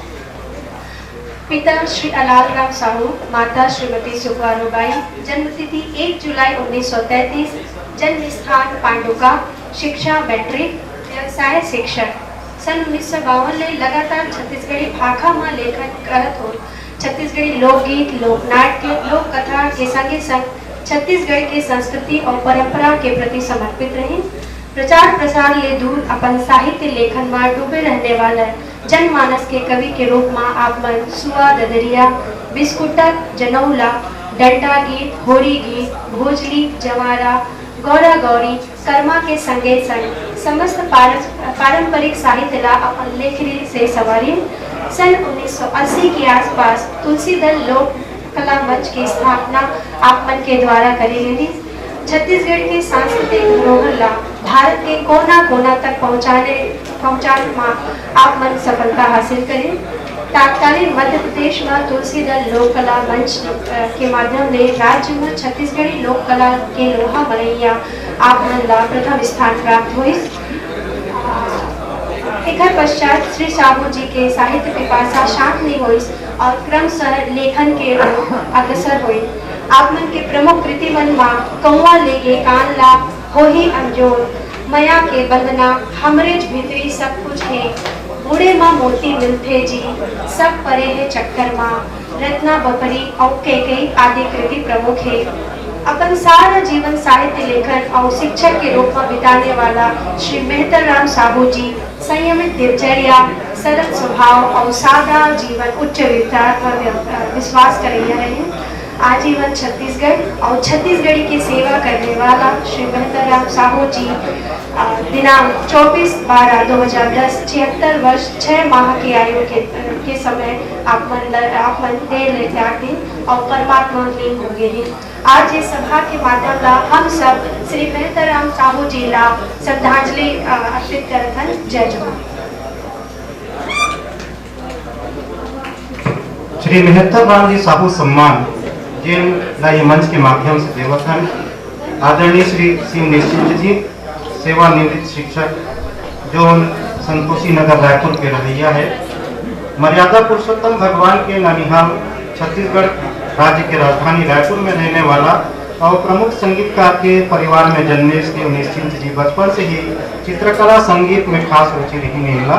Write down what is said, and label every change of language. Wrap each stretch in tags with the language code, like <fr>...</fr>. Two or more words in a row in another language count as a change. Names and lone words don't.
<hne>पिता श्री अलाल राम साहू, माता श्रीमती सुब्बारोबाई, जन्मतिथि 1 जुलाई 1933, जन्म स्थान पांडुका, शिक्षा मैट्रिक, व्यवसाय शिक्षक। सन 1952 ले लगातार छत्तीसगढ़ी भाषा में लेखन करत हो। छत्तीसगढ़ी लोकगीत, लोकनाट्य, लोक कथा के संगे संग छत्तीसगढ़ के संस्कृति और परंपरा के प्रति समर्पित रहे। प्रचार प्रसार ले दूर अपन साहित्य लेखन में डूबे रहने वाला जनमानस के कवि के रूप में आप मन सुआ ददरिया, बिस्कुटक, जनौला, डंडा गीत, होरी गीत, भोजली, जवारा, गौरा गौरी, कर्मा के संगे संग समस्त पारंपरिक साहित्य ला अपन लेखनी से सवारी। सन 1980 के आसपास तुलसी दल लोक कला मंच की स्थापना आप मन के द्वारा करी गई। छत्तीसगढ़ के सांस्कृतिक धरोहर ला भारत के कोना कोना तक पहुंचाने में आप मन सफलता हासिल करें। तत्कालीन मध्य प्रदेश में तुलसी दल लोक कला मंच के माध्यम से राज्य में छत्तीसगढ़ी लोक कला के लोहा मलैया आप मन ला प्रथम स्थान प्राप्त हुई। एक पश्चात श्री साहू जी के साहित्य पिपासा शांत नहीं हुई और क्रमशः लेखन के अग्रसर हुई। आप मन के प्रमुख कृति मन में कौवा लेगे कान ला, होही अंजोर, मया के बंदना, हमरेज भीतरी सब कुछ है, बूढ़े माँ मोती मिलते जी, सब परे है चक्कर माँ, रत्ना बपरी और कई आदि कृति प्रमुख है। अपन सारा जीवन साहित्य लेखन और शिक्षक के रूप में बिताने वाला श्री मेहताराम साहू जी संयमित दिनचर्या, सरल स्वभाव और सादा जीवन उच्च विचार पर विश्वास कर रहे। आजीवन छत्तीसगढ़ और छत्तीसगढ़ी की सेवा करने वाला श्री मेहताराम साहू जी दिनांक 24/12/2010 76 वर्ष 6 माह की आयु के समय आप मन दे ले जाके और परमात्मा लीन हो गए। आज इस सभा के माध्यम ला हम सब श्री मेहतराम साहू जी ला श्रद्धांजलि अर्पित करत हन। जय जवान। श्री मेहतर राम जी साहू सम्मान जिन ये मंच के माध्यम से देवत हन आदरणीय श्री सी निश्चिंत जी, सेवानिवृत्त शिक्षक जो संतोषी नगर रायपुर के रहिया है, मर्यादा पुरुषोत्तम भगवान के ननिहाल छत्तीसगढ़ राज्य के राजधानी रायपुर में रहने वाला और प्रमुख संगीतकार के परिवार में जन्मे श्री निश्चिंत जी बचपन से ही चित्रकला संगीत में खास रुचि रही मिला।</hne>